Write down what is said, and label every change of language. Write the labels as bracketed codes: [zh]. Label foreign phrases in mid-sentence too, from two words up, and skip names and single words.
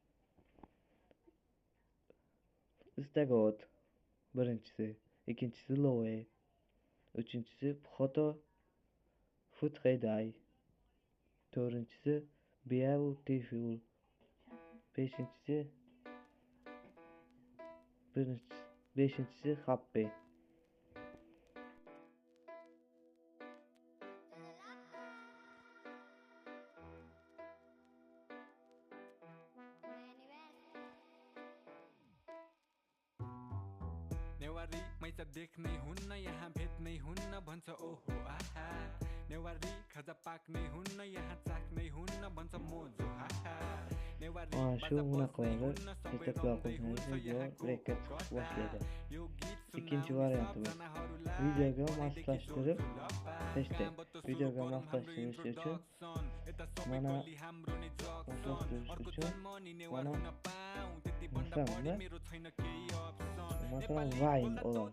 [uz] Instagot birinchisi, ikkinchisi Loe, uchinchisi Photo Futreday, to'rtinchisi Beautiful, beshinchisi Happy. [ne] नेवारी मैसा देख्नै हुन्न यहाँ भेट्नै हुन्न भन्छ ओहो आहा नेवारी खजा पाक्नै हुन्न यहाँ चाख्नै हुन्न भन्छ मोजो आहा नेवारी [uz] Shu bunaqalar yetaklar boshlaydi. Ikkinchi variantimiz videoga moslashtirib hashtag. Videoga moslashtirish uchun mana masalan Vine olasiz.